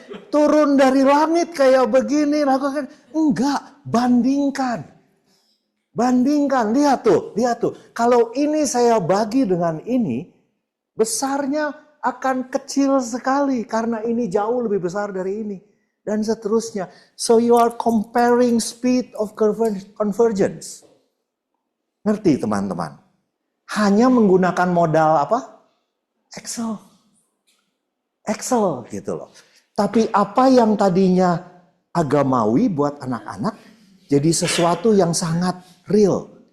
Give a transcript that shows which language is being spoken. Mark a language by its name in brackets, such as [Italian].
[Indonesian] Turun dari langit kayak begini, lakukan. Enggak, bandingkan. Lihat tuh. Kalau ini saya bagi dengan ini, besarnya akan kecil sekali karena ini jauh lebih besar dari ini. Dan seterusnya. [English] So you are comparing speed of convergence. [Indonesian] Ngerti teman-teman? Hanya menggunakan modal apa? Excel gitu loh. Tapi apa yang tadinya agamawi buat anak-anak jadi sesuatu yang sangat real.